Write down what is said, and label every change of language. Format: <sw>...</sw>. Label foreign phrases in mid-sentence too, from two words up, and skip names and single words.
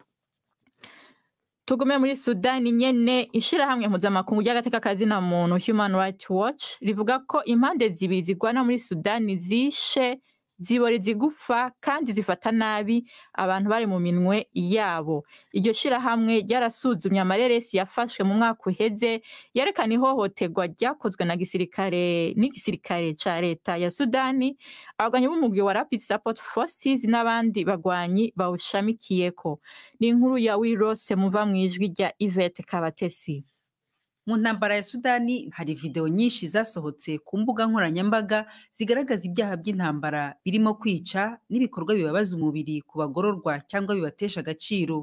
<rn>Tugume muri Sudani nyene, ishirahamwe mpuzamakungu ry'agateka kazina muntu Human Rights Watch rivuga ko impande zibiri zigwana muri Sudani zishe zibore zigufa kandi zifata nabi abantu bari mu minwe yabo. Iryo shirahamwe ryarasuzumye amareresi yafashwe mu mwaka uheze yerekana ihohoterwa ryakozwe n'igisirikare ca leta ya Sudani, abagwanyi b'umugwi wa Rapid Support Forces n'abandi bagwanyi bawushamikiyeko. Ni inkuru ya Wirose muva mwijwi rya Yvette Kabatesi.</rn> <rw>Mu ntambara ya Sudani hari video nyinshi zasohotse ku mbuga nkoranyambaga zigaragaza ibyaha by'intambara birimo kwica n'ibikorwa bibabaza umubiri ku bagororwa cyangwa bibatesha agaciro.</rw>